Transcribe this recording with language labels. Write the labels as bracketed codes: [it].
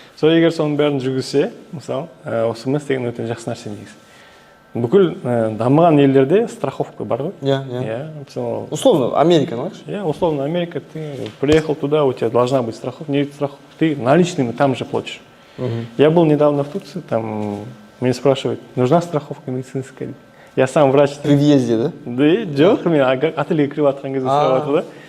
[kk] Сол егер соның бәрін жүргізсе, мысалы, ОСМС деген өте жақсы нәрсе негізі. Бүкіл дамыған елдерде страховка бар ғой? [ru] Условно, Америка, знаешь? Условно, Америка, ты приехал туда, у тебя должна быть страховка, не страховка, ты наличными там же платишь. Я был недавно в Турции, там меня спрашивают, нужна страховка медицинская? Я сам врач. При въезде, да? [kk] Да, жоқ, мен ательге кіріп жатқан кезде сұрап жатыр да.